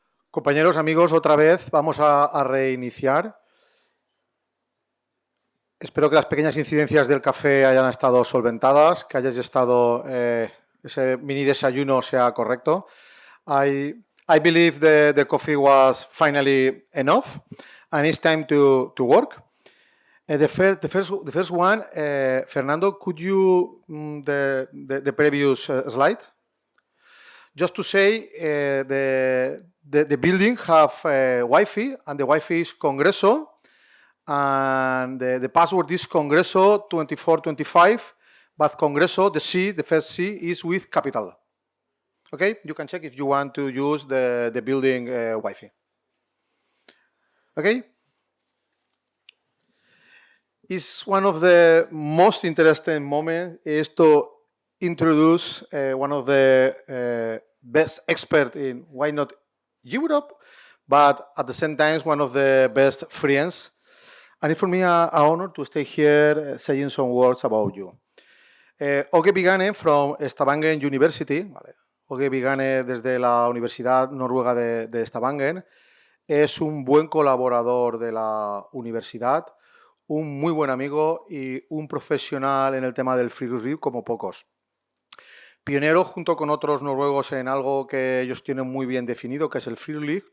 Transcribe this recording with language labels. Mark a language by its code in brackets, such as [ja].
[es] Compañeros, amigos, otra vez vamos a reiniciar. Espero que las pequeñas incidencias del café hayan estado solventadas, que hayáis estado, ese mini desayuno sea correcto. [en] I believe the coffee was finally enough, and it's time to work. The first one, Fernando, could you the previous slide? Just to say, the building have Wi-Fi, and the Wi-Fi is Congreso, and the password is Congreso 2425, but Congreso, the first C, is with capital. Okay, you can check if you want to use the building Wi-Fi. Okay. It's one of the most interesting moments is to introduce one of the best experts in why not Europe, but at the same time one of the best friends. And it's for me an honor to stay here saying some words about you. Åge Vigane from Stavanger University. [es] Vale. Åge Vigane desde la Universidad Noruega de Stavanger es un buen colaborador de la universidad, un muy buen amigo y un profesional en el tema del Friluftsliv como pocos. Pionero junto con otros noruegos en algo que ellos tienen muy bien definido, que es el Friluftsliv.